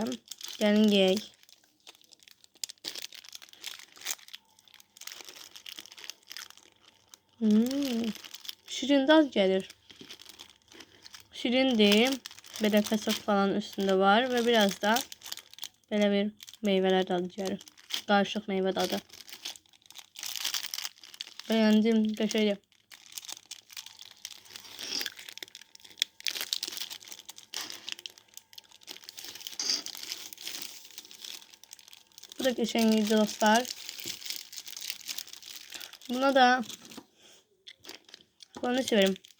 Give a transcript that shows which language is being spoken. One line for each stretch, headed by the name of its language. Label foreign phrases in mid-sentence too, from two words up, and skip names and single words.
Azerbaijani: Gəlin yeyək. Şirin dad gəlir. Şirindir. Belə fəsad falan üstündə var və biraz da belə bir meyvələr dadı gəlir. Qarışıq meyvə dadı. Bəyəndim. Qəşəngdir.
Turkish: Bu da geçen dostlar. Buna da bunu severim.